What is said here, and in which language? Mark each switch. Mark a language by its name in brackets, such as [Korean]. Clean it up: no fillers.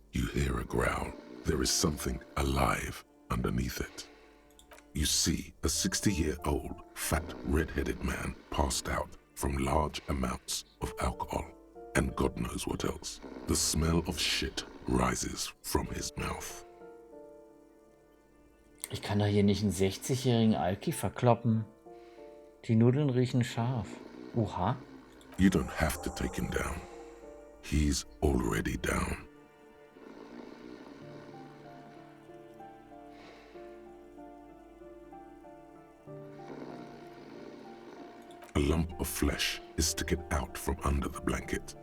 [English] You hear a growl. There is something alive underneath it. You see a 60-year-old, fat, red-headed man passed out from large amounts of alcohol. And God knows what else. The smell of shit rises from his mouth. [German] Ich kann doch hier nicht einen 60-jährigen Alki verkloppen. Die Nudeln riechen scharf. Oha. [English] You don't have to take him down. He's already down. A lump of flesh is sticking out from under the blanket.